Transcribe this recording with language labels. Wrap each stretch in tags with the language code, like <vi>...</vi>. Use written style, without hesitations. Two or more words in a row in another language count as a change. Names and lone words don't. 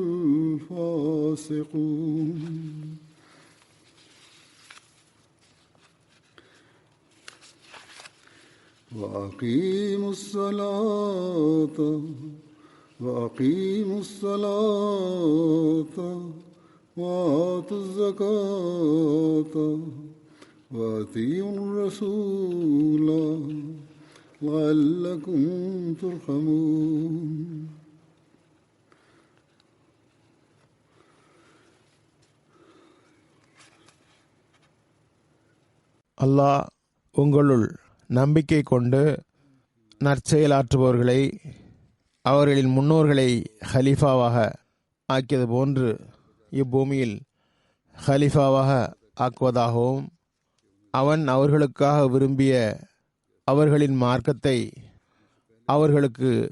<ar>الفاسقون وأقيموا الصلاة وآتوا الزكاة وأطيعوا الرسول لعلكم ترحمون</ar> <ta>அல்லாஹ் உங்களுள் நம்பிக்கை கொண்டு நற்செயலாற்றுபவர்களை அவர்களின் முன்னோர்களை ஹலீஃபாவாக ஆக்கியது போன்று இப்பூமியில் ஹலீஃபாவாக ஆக்குவதாகவும் அவன் அவர்களுக்காக விரும்பிய அவர்களின் மார்க்கத்தை அவர்களுக்கு</ta>